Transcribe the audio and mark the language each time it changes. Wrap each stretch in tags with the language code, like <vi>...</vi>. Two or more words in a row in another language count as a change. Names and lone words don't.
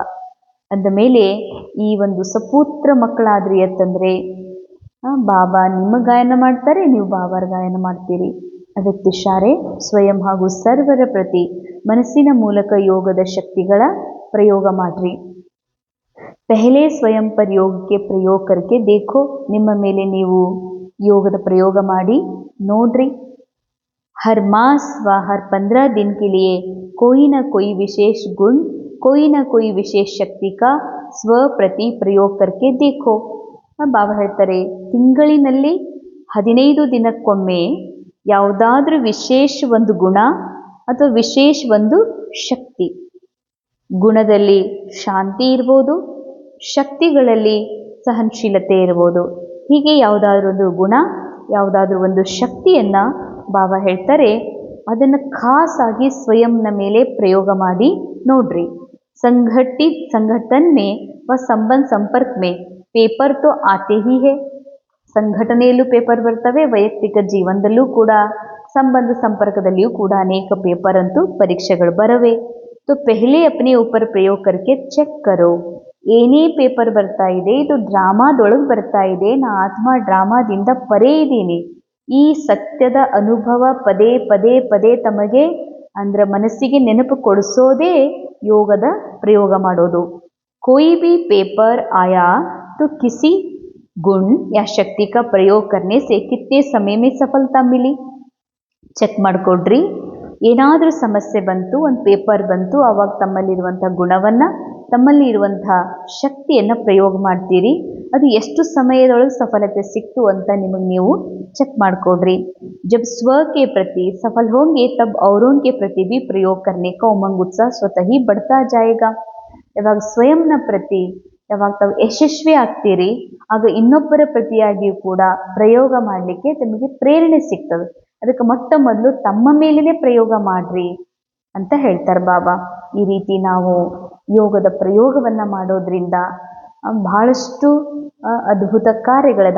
<kn>ಅಂದ ಮೇಲೆ ಈ ಒಂದು ಸಪುತ್ರ ಮಕ್ಕಳಾದ್ರಿ ಅಂತಂದ್ರೆ ಬಾಬಾ ನಿಮ್ಮ ಗಾಯನ ಮಾಡ್ತಾರೆ, ನೀವು ಬಾಬಾರ ಗಾಯನ ಮಾಡ್ತೀರಿ. ಅದಕ್ಕೆ ಇಶಾರೆ ಸ್ವಯಂ ಹಾಗೂ ಸರ್ವರ ಪ್ರತಿ ಮನಸ್ಸಿನ ಮೂಲಕ ಯೋಗದ ಶಕ್ತಿಗಳ ಪ್ರಯೋಗ ಮಾಡ್ರಿ.</kn> <hi>पहले स्वयं पर योग का प्रयोग करके देखो.</hi> <kn>ನಿಮ್ಮ ಮೇಲೆ ನೀವು ಯೋಗದ ಪ್ರಯೋಗ ಮಾಡಿ ನೋಡ್ರಿ.</kn> <hi>हर मास व हर 15 दिन के लिए कोई न कोई विशेष गुण, कोई न कोई विशेष शक्ति का स्व प्रति प्रयोग करके देखो.</hi> <kn>ಬಾಬಾ ಹೇಳ್ತಾರೆ, ತಿಂಗಳಿನಲ್ಲಿ 15 ದಿನಕ್ಕೊಮ್ಮೆ ಯಾವುದಾದ್ರೂ ವಿಶೇಷ ಒಂದು ಗುಣ ಅಥವಾ ವಿಶೇಷ ಒಂದು ಶಕ್ತಿ, ಗುಣದಲ್ಲಿ ಶಾಂತಿ ಇರ್ಬೋದು, ಶಕ್ತಿಗಳಲ್ಲಿ ಸಹನಶೀಲತೆ ಇರ್ಬೋದು, ಹೀಗೆ ಯಾವುದಾದ್ರೂ ಒಂದು ಗುಣ, ಯಾವುದಾದ್ರೂ ಒಂದು ಶಕ್ತಿಯನ್ನು ಬಾಬಾ ಹೇಳ್ತಾರೆ ಅದನ್ನು ಖಾಸಾಗಿ ಸ್ವಯಂನ ಮೇಲೆ ಪ್ರಯೋಗ ಮಾಡಿ ನೋಡ್ರಿ.</kn> <hi>संगठन में व संबंध संपर्क में पेपर तो आते ही हैं.</hi> <kn>ಸಂಘಟನೆಯಲ್ಲೂ ಪೇಪರ್ ಬರ್ತವೆ, ವೈಯಕ್ತಿಕ ಜೀವನದಲ್ಲೂ ಕೂಡ, ಸಂಬಂಧ ಸಂಪರ್ಕದಲ್ಲಿಯೂ ಕೂಡ ಅನೇಕ ಪೇಪರ್ ಅಂತೂ ಪರೀಕ್ಷೆಗಳು ಬರವೆ.</kn> <hi>तो पहले अपने ऊपर प्रयोग करके चेक करो.</hi> <kn>ಏನೇ ಪೇಪರ್ ಬರ್ತಾ ಇದೆ, ಇದು ಡ್ರಾಮಾದೊಳಗೆ ಬರ್ತಾ ಇದೆ, ನಾ ಆತ್ಮ ಡ್ರಾಮಾದಿಂದ ಪರೇ ಇದ್ದೀನಿ. ಈ ಸತ್ಯದ ಅನುಭವ ಪದೇ ಪದೇ ಪದೇ ತಮಗೆ ಅಂದ್ರೆ ಮನಸ್ಸಿಗೆ ನೆನಪು ಕೊಡಿಸೋದೇ ಯೋಗದ ಪ್ರಯೋಗ ಮಾಡೋದು.</kn> <hi>कोई भी पेपर आया तो किसी गुण या शक्ति का प्रयोग करने से कितने समय में सफलता मिली.</hi> <kn>ಚೆಕ್ ಮಾಡಿಕೊಡ್ರಿ. ಏನಾದರೂ ಸಮಸ್ಯೆ ಬಂತು, ಒಂದು ಪೇಪರ್ ಬಂತು, ಆವಾಗ ತಮ್ಮಲ್ಲಿರುವಂಥ ಗುಣವನ್ನು, ತಮ್ಮಲ್ಲಿ ಇರುವಂಥ ಶಕ್ತಿಯನ್ನು ಪ್ರಯೋಗ ಮಾಡ್ತೀರಿ. ಅದು ಎಷ್ಟು ಸಮಯದೊಳಗೆ ಸಫಲತೆ ಸಿಕ್ತು ಅಂತ ನಿಮಗೆ ನೀವು ಚೆಕ್ ಮಾಡಿಕೊಡ್ರಿ.</kn> <hi>जब स्व के प्रति सफल होंगे तब औरों के प्रति भी प्रयोग करने का उमंग उत्साह स्वतः ही बढ़ता जाएगा.</hi> <kn>ಯಾವಾಗ ಸ್ವಯಂನ ಪ್ರತಿ ಯಾವಾಗ ತಾವು ಯಶಸ್ವಿ ಆಗ್ತೀರಿ, ಆಗ ಇನ್ನೊಬ್ಬರ ಪ್ರತಿಯಾಗಿಯೂ ಕೂಡ ಪ್ರಯೋಗ ಮಾಡಲಿಕ್ಕೆ ತಮಗೆ ಪ್ರೇರಣೆ ಸಿಗ್ತದೆ. ಅದಕ್ಕೆ ಮೊಟ್ಟ ಮೊದಲು ತಮ್ಮ ಮೇಲೇ ಪ್ರಯೋಗ ಮಾಡ್ರಿ ಅಂತ ಹೇಳ್ತಾರೆ ಬಾಬಾ. ಈ ರೀತಿ ನಾವು ಯೋಗದ ಪ್ರಯೋಗವನ್ನು ಮಾಡೋದ್ರಿಂದ ಬಹಳಷ್ಟು ಅದ್ಭುತ ಕಾರ್ಯಗಳದ.</kn>